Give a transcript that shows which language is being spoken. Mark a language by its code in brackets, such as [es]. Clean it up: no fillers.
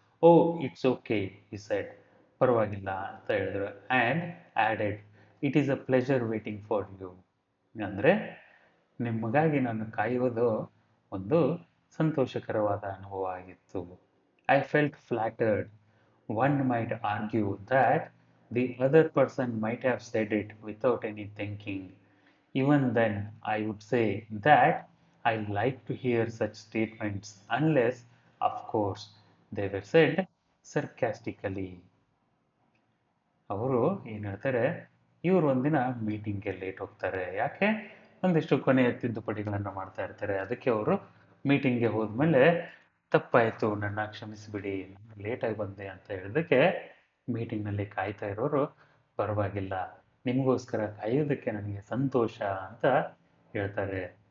[en] oh it's okay he said, [kn] ಪರವಾಗಿಲ್ಲ ಅಂತ ಹೇಳಿದ್ರು. [en] and added it is a pleasure waiting for you [kn] ಅಂದರೆ ನಿಮಗಾಗಿ ನಾನು ಕಾಯುವುದು ಒಂದು ಸಂತೋಷಕರವಾದ ಅನುಭವ ಆಗಿತ್ತು. [en] I felt flattered. One might argue that the other person might have said it without any thinking. Even then, I would say that I like to hear such statements unless, of course, they were said sarcastically. [kn] ಅವರು ಏನು ಹೇಳ್ತಾರೆ, ಇವರು ಒಂದಿನ ಮೀಟಿಂಗ್ಗೆ late ಹೋಗ್ತಾರೆ. ಯಾಕೆ? ಒಂದಿಷ್ಟು ಕೊನೆಯ ತಿದ್ದುಪಡಿಗಳನ್ನು ಮಾಡ್ತಾ ಇರ್ತಾರೆ. ಅದಕ್ಕೆ ಅವರು ಮೀಟಿಂಗ್ಗೆ ಹೋದ್ಮೇಲೆ ತಪ್ಪಾಯಿತು, ನನ್ನ ಕ್ಷಮಿಸಿಬಿಡಿ, ಲೇಟಾಗಿ ಬಂದೆ ಅಂತ ಹೇಳಿದಕ್ಕೆ ಮೀಟಿಂಗ್ನಲ್ಲಿ ಕಾಯ್ತಾ ಇರೋರು ಪರವಾಗಿಲ್ಲ, ನಿಮಗೋಸ್ಕರ ಕಾಯೋದಕ್ಕೆ ನನಗೆ ಸಂತೋಷ ಅಂತ ಹೇಳ್ತಾರೆ.